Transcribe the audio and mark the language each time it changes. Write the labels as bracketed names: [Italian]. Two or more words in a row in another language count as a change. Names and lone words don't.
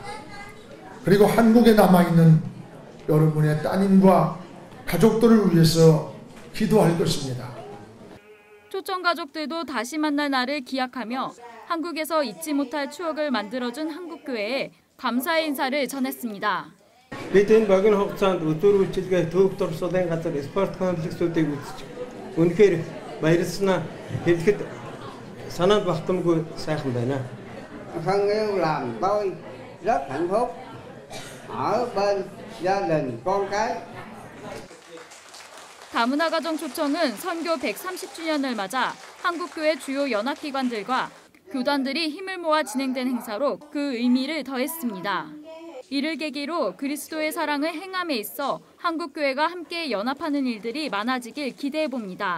[Korean] 그리고 한국에 남아있는 여러분의 따님과 가족들을 위해서 기도할 것입니다. 초청 가족들도 다시 만날 날을 기약하며 한국에서 잊지 못할 추억을 만들어준 한국교회에 감사의 인사를 전했습니다. [Mongolian] Бидний богино хугацаанд өдөр үйлчилгээ төвөг дурсуулын газар спорт комплексүүдийг үзчих. Үнэхээр баярлснаа хэлэхэд санаанд багтамгүй сайхан байна. [Vietnamese] Thân yêu làm tôi rất hạnh phúc ở bên gia đình con cái. [Korean] 다문화 가정 초청은 선교 130주년을 맞아 한국교회 주요 연합기관들과 교단들이 힘을 모아 진행된 행사로 그 의미를 더했습니다. 이를 계기로 그리스도의 사랑을 행함에 있어 한국교회가 함께 연합하는 일들이 많아지길 기대해봅니다.